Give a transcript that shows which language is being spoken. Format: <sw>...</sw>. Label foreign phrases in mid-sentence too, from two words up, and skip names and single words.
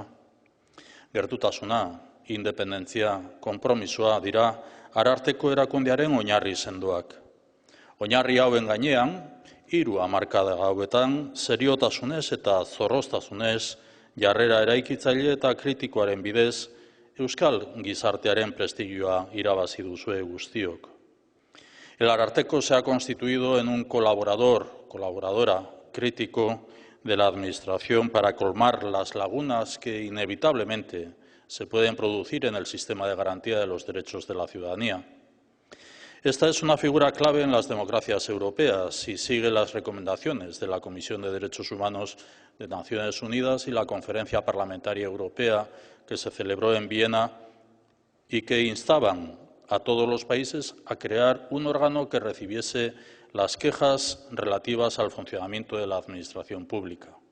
<eu>Gertutasuna, independentzia, konpromisoa dira Ararteko erakundearen oinarri sendoak. Oinarri hauen gainean, 3 hamarkada hauetan, seriotasunez eta zorroztasunez, jarrera eraikitzaile eta kritikoaren bidez, euskal gizartearen prestigioa irabazi duzue guztiok.</eu> <es>El Ararteko se ha constituido en un colaboradora crítico de la Administración para colmar las lagunas que inevitablemente se pueden producir en el sistema de garantía de los derechos de la ciudadanía. Esta es una figura clave en las democracias europeas y sigue las recomendaciones de la Comisión de Derechos Humanos de Naciones Unidas y la Conferencia Parlamentaria Europea que se celebró en Viena y que instaban a todos los países a crear un órgano que recibiese las quejas relativas al funcionamiento de la administración pública.</es>